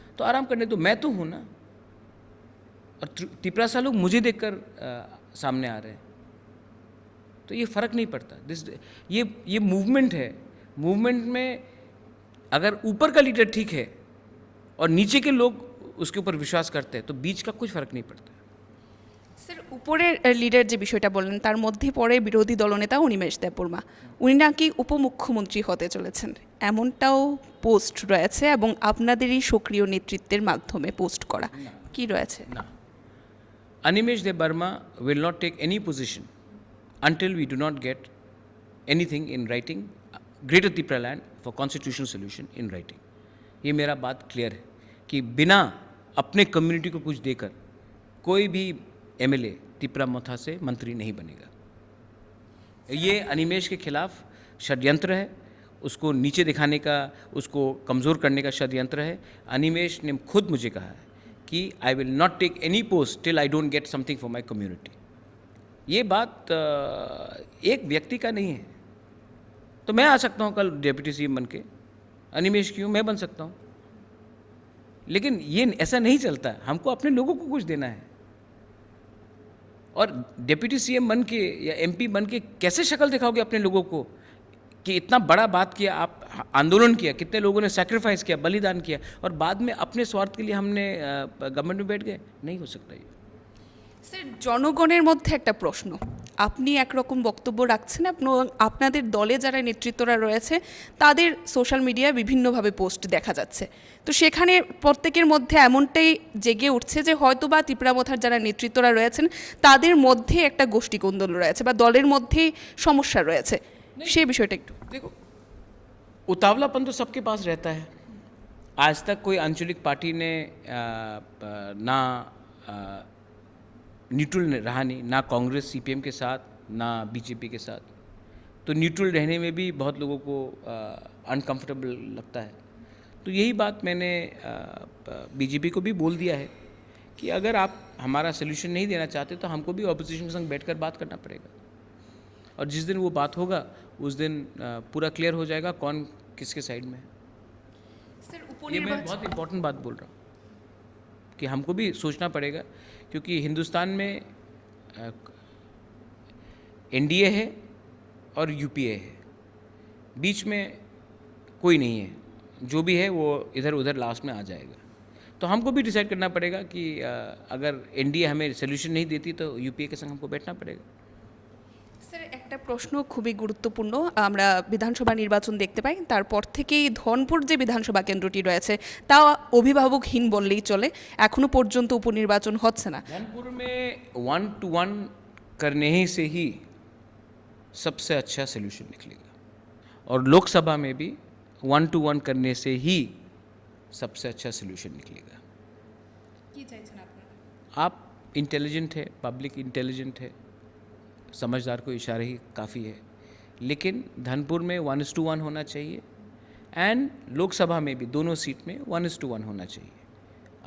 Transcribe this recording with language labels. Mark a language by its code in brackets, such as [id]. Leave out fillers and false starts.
[hi] तो आराम करने दो, मैं तो हूँ ना। और त्रिपुरा से लोग मुझे देखकर सामने आ रहे हैं, तो ये फ़र्क नहीं पड़ता। ये मूवमेंट है। मूवमेंट में अगर ऊपर का लीडर ठीक है और नीचे के लोग उसके ऊपर विश्वास करते हैं तो बीच का कुछ फ़र्क नहीं पड़ता। [bn] স্যার, উপরের লিডার যে বিষয়টা বললেন তার মধ্যে পড়ে বিরোধী দলনেতা অনিমেষ দেববর্মা, উনি নাকি উপমুখ্যমন্ত্রী হতে চলেছেন, এমনটাও পোস্ট রয়েছে এবং আপনাদেরই সক্রিয় নেতৃত্বের মাধ্যমে পোস্ট করা কি রয়েছে? না, [en] Animesh Debarma will not take any position until we do not get anything in writing, Greater Tripura land for constitutional solution in writing. [hi] ये मेरा बात क्लियर है कि बिना अपने कम्युनिटी को कुछ देकर कोई भी एमएलए त्रिपुरा मोथा से मंत्री नहीं बनेगा। ये अनिमेश के खिलाफ षड्यंत्र है, उसको नीचे दिखाने का, उसको कमज़ोर करने का षड्यंत्र है। अनिमेश ने खुद मुझे कहा है कि [en] I will not take any post till I don't get something for my community. [hi] ये बात एक व्यक्ति का नहीं है। तो मैं आ सकता हूँ कल डिप्टी सीएम बन के, अनिमेश क्यों, मैं बन सकता हूँ, लेकिन ये ऐसा नहीं चलता। हमको अपने लोगों को कुछ देना है। और डिप्टी सीएम बन के या एमपी बन के कैसे शक्ल दिखाओगे अपने लोगों को कि इतना बड़ा बात किया, आप आंदोलन किया, कितने लोगों ने सैक्रिफाइस किया, बलिदान किया, और बाद में अपने स्वार्थ के लिए हमने गवर्नमेंट में बैठ गए? नहीं हो सकता ये। [bn] স্যার, জনগণের মধ্যে একটা প্রশ্ন, আপনি একরকম বক্তব্য রাখছেন এবং আপনাদের দলে যারা নেতৃত্বরা রয়েছে তাদের সোশ্যাল মিডিয়ায় বিভিন্নভাবে পোস্ট দেখা যাচ্ছে, তো সেখানে প্রত্যেকের মধ্যে এমনটাই জেগে উঠছে যে হয়তোবা ত্রিপুরা মোথার যারা নেতৃত্বরা রয়েছেন তাদের মধ্যে একটা গোষ্ঠীকোন্দল রয়েছে বা দলের মধ্যেই সমস্যা রয়েছে, সেই বিষয়টা একটু [hi] देखो, उतावलापन तो सबके पास रहता है। आज तक कोई आंचलिक पार्टी ने ना न्यूट्रल रहा नहीं, ना कांग्रेस सीपीएम के साथ, ना बीजेपी के साथ। तो न्यूट्रल रहने में भी बहुत लोगों को अनकंफर्टेबल लगता है। तो यही बात मैंने बीजेपी को भी बोल दिया है कि अगर आप हमारा सोल्यूशन नहीं देना चाहते तो हमको भी ऑपोजिशन के संग बैठकर बात करना पड़ेगा। और जिस दिन वो बात होगा उस दिन पूरा क्लियर हो जाएगा कौन किसके साइड में है। [bn] স্যার, [hi] ये मैं बहुत इंपॉर्टेंट बात बोल रहा हूँ कि हमको भी सोचना पड़ेगा, क्योंकि हिंदुस्तान में एनडीए है और यूपीए है, बीच में कोई नहीं है। जो भी है वो इधर उधर लास्ट में आ जाएगा। तो हमको भी डिसाइड करना पड़ेगा कि अगर एनडीए हमें सोल्यूशन नहीं देती तो यूपीए के संग हमको बैठना पड़ेगा। [bn] স্যার, একটা প্রশ্ন খুবই গুরুত্বপূর্ণ। আমরা বিধানসভা নির্বাচন দেখতে পাই, তারপর থেকেই ধনপুর যে বিধানসভা কেন্দ্রটি রয়েছে তা অভিভাবকহীন বললেই চলে, এখনো পর্যন্ত উপনির্বাচন হচ্ছে না। [hi] धनपुर में 1-to-1 करने ही से ही सबसे अच्छा सोल्यूशन निकलेगा, और लोकसभा में भी 1-to-1 करने से ही सबसे अच्छा सोल्यूशन निकलेगा। [bn] কি চাইছেন আপনারা? [hi] आप इंटेलिजेंट है, पब्लिक इंटेलिजेंट है, समझदार को इशारा ही काफ़ी है, लेकिन धनपुर में 1:1 होना चाहिए एंड लोकसभा में भी दोनों सीट में 1:1 होना चाहिए।